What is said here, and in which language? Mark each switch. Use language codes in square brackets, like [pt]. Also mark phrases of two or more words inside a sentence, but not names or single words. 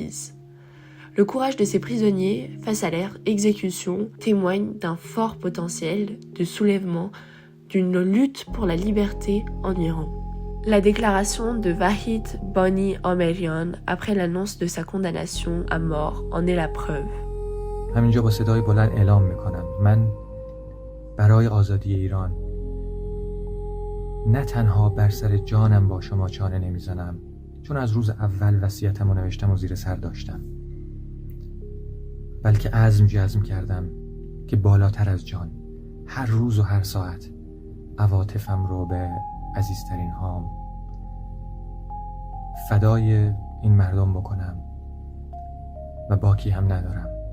[fr] » Le courage de ces prisonniers face à leur exécution témoigne d'un fort potentiel de soulèvement, d'une lutte pour la liberté en Iran. La déclaration de Vahid Bani Amerian après l'annonce de sa condamnation à mort en est la preuve. [fa] همینجا با صدای بلند اعلام میکنم من برای آزادی ایران نه تنها بر سر جانم با شما چانه نمیزنم چون از روز اول وصیتمو نوشتم و زیر سر داشتم بلکه جزم کردم که بالاتر از جان هر روز و هر ساعت عواطفم رو به عزیزترین هام فدای این مردم بکنم و باکی هم ندارم.